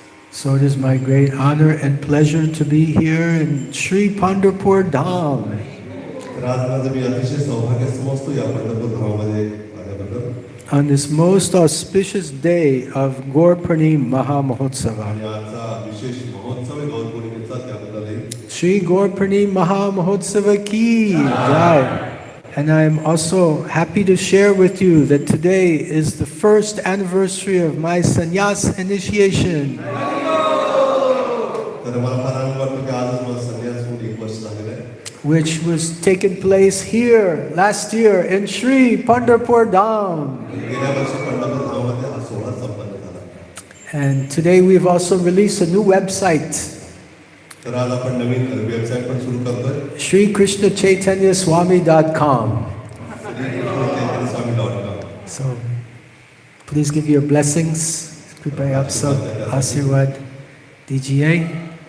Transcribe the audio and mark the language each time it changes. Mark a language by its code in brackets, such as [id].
[en] So it is my great honor and pleasure to be here in Sri Pandharpur Dham. [mr] तर आज माझं मी अतिशय सौभाग्य समजतो या पंढरपूर धामामध्ये आल्याबद्दल. [en] On this most auspicious day of Gaur Purnim Maha Mahotsava. [mr] आणि आजचा विशेष महोत्सव आहे गौर पौर्णिमेचा, त्याबद्दलही [en] Sri Gaur Purnim Maha Mahotsava ki jai. And I am also happy to share with you that today is the first anniversary of my sannyas initiation. [mr] तर मला फार आनंद वाटतो की आजच मला संन्यास होऊन 1 वर्ष झालेलं आहे, [en] Which was taken place here last year in Sri Pandharpur Dham. [mr] गेल्या वर्षी पंढरपूर धामामध्ये हा सोहळा संपन्न झाला. [en] And today we've also released a new website, [mr] तर आज आपण नवीन वेबसाईट पण सुरू करतोय, [en] SriKrishnaChaitanyaSwami.com. SriKrishnaChaitanyaSwami.com. So please give your blessings. [hi] Kripa Apsab Asirwad DGA.